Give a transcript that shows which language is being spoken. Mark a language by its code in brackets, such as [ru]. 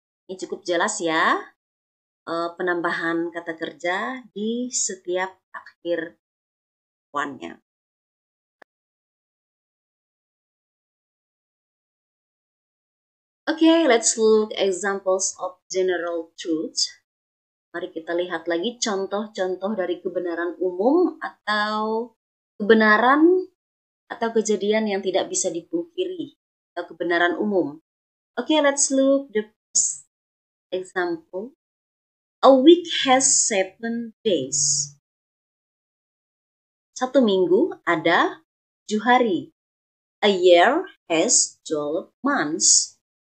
[id] Ini cukup jelas ya, penambahan kata kerja di setiap akhir one-nya. [en] Okay, let's look examples of general truth. [id] Mari kita lihat lagi contoh-contoh dari kebenaran umum atau kebenaran atau kejadian yang tidak bisa dipungkiri atau kebenaran umum. [en] Okay, let's look the first example. A week has 7 days. [id] 1 minggu ada 7 hari. [en] A year has 12 months.